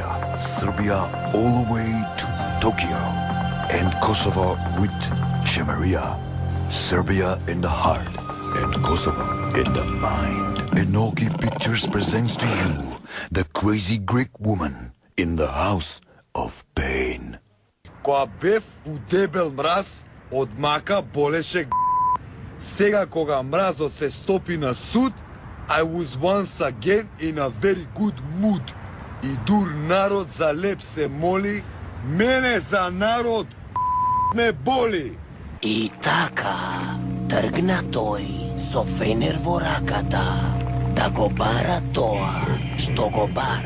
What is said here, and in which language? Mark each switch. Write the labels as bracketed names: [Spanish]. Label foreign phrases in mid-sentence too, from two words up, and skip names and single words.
[English] Serbia all the way to Tokyo. And Kosovo with Chameria. Serbia in the heart and Kosovo in the mind. Enoki Pictures presents to you the crazy Greek woman in the house of pain. [Macedonian] Кога бев у дебел мраз, од мака болеше г***. Сега кога мразот се стопи на суд, [English] I was once again in a very good mood. [Macedonian] И дур народ за леп се моли, мене за народ ме боли. И така тргна тој со фенер во раката, да го бара тоа што го бара.